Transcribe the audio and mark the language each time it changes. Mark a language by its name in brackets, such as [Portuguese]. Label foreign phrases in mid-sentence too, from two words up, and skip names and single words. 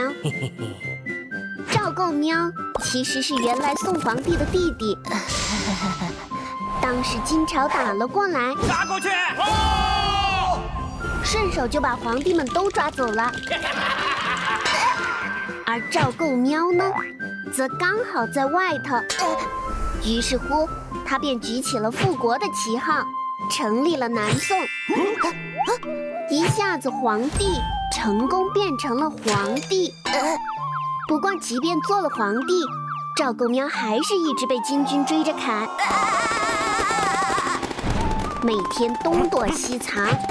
[Chinese] 趙構喵其實是原來宋皇帝的弟弟，當時金朝打了過來，打過去，順手就把皇帝們都抓走了。而趙構喵呢，則剛好在外頭，於是乎他便舉起了復國的旗號，成立了南宋，一下子皇帝成功變成了皇帝。不過即便做了皇帝，趙構喵還是一直被金軍追着砍，每天東躲西藏。